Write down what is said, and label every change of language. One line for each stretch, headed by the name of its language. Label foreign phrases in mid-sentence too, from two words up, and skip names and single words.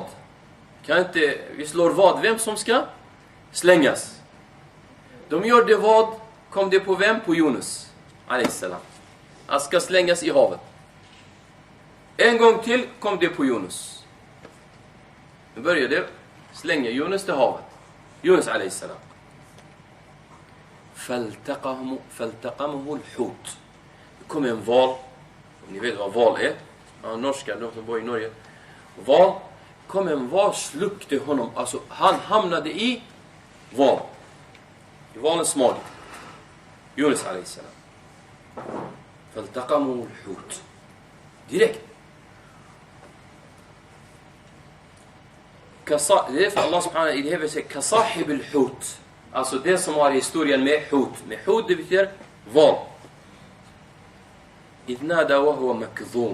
Swedish: Vi slår vad. Vem som ska slängas. De gjorde vad. Kom det på vem? På Yunus. Alayhissalam. Han ska slängas i havet. En gång till kom det på Yunus. Nu började slänga Yunus till havet.
Arabic: Yunus alayhissalam. فَالْتَقَمُهُ الْحُوتِ.
Swedish: Det kom en val. Ni vet vad val är. Norska, de som bor i Norge. Val. Kom en val, slukte honom. Alltså han hamnade i val. I valens mage. Yunus alayhissalam.
Arabic: فَالْتَقَمُهُ الْحُوتِ.
Swedish: Direkt. Det är för Allah subhanahu i det här vill säga
Arabic: كصاحب الحوت.
Swedish: Alltså det som har historien med hut. Med hut det betyder val.
Arabic: إذ نادى وهو مكظوم.